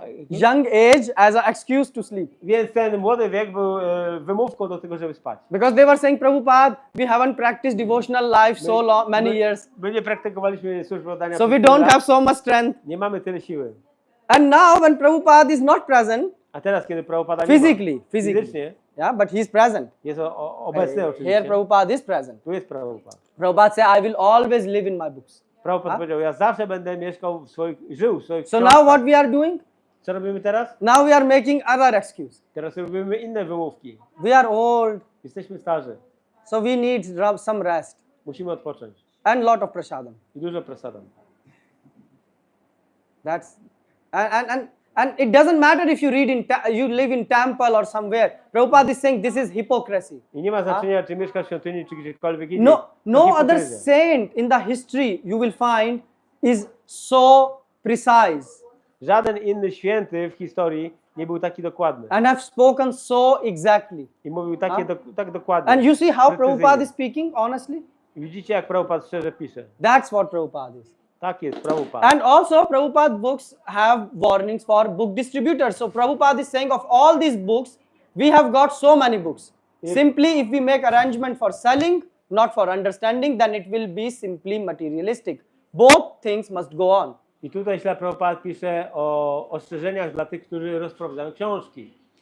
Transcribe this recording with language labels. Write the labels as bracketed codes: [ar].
[en] Young age as an excuse to sleep. [pl] Więc ten młody wiek był wymówką do tego, żeby spać. [en] Because they were saying, Prabhupada, we haven't practiced devotional life so long, many years. [pl] My nie praktykowaliśmy służby oddania. [en] So we don't have so much strength. [pl] Nie mamy tyle siły. [en] And now when Prabhupada is not present, [pl] A teraz, kiedy Prabhupada nie ma, [en] physically, [pl] fizycznie, [en] yeah, but he is present. [pl] jest obecny oczywiście. [en] Here Prabhupada is present. [pl] Tu jest Prabhupada. [en] Prabhupada said, I will always live in my books. [pl] Prabhupada powiedział, ja zawsze będę mieszkał żył w swoich [en] So [pl] książkach. [en] now what we are doing? [pl] Co robimy teraz? [en] Now we are making other excuse. [pl] Teraz robimy inne wymówki. [en] We are old, [pl] Jesteśmy starzy. [en] so we need some rest [pl] Musimy odpocząć. [en] and lot of prasadam. [pl] I dużo prasadam. [en] That's and it doesn't matter if you read you live in temple or somewhere. Prabhupada is saying this is hypocrisy. [pl] I nie ma znaczenia, czy mieszkasz w świątyni, czy gdziekolwiek indziej. [en] No [pl] To [en] other [pl] hipokryzja. [en] saint in the history you will find is so precise [pl] Żaden inny święty w historii nie był taki dokładny. [en] and have spoken so exactly. [pl] I mówił tak dokładnie. [en] And you see how [pl] precyzyjnie. [en] Prabhupada is speaking honestly? [pl] I widzicie, jak Prabhupada szczerze pisze. [en] That's what Prabhupada is. [pl] Tak jest, Prabhupada. [en] And also Prabhupada books have warnings for book distributors. So Prabhupada is saying of all these books, we have got so many books. Simply if we make arrangement for selling, not for understanding, then it will be simply materialistic. Both things must go on. [pl] I tutaj śla Prabhupada pisze o ostrzeżeniach dla tych, którzy rozprowadzają książki.